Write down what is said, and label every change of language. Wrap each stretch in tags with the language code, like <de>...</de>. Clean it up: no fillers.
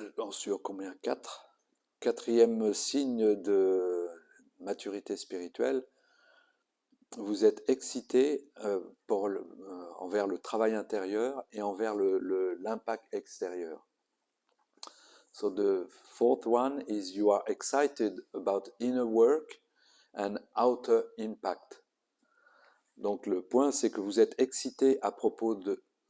<fr>Sur combien? 4. Quatrième signe de maturité spirituelle, vous êtes excité envers le travail intérieur et envers l'impact extérieur.</fr> <en>So the fourth one is you are excited about inner work and outer impact.</en> <fr>Donc le point, c'est que vous êtes excité à propos de...</fr>